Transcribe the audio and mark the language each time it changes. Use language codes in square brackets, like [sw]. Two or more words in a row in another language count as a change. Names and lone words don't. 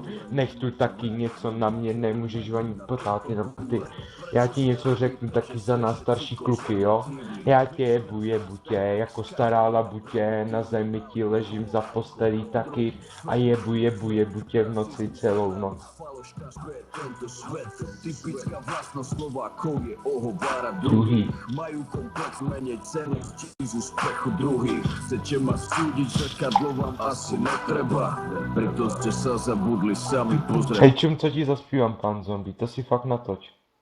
[cs] Nech tu taky něco na mě, nemůžeš ani potát jenom ty. Já ti něco řeknu taky za nás starší kluky, jo? Já tě jebu tě, jako stará labutě, na zemi ti ležím za postelí taky a jebu tě v noci celou noc. [sk] Druhý. Majú komplex menej ceny z úspechu druhých. Chcete ma súdiť, zrkadlo vám asi netreba. Preto ste sa zabudli sami pozrieť. [cs] Hej, čum, co ti zaspívám, pán zombie, to si fakt natoč.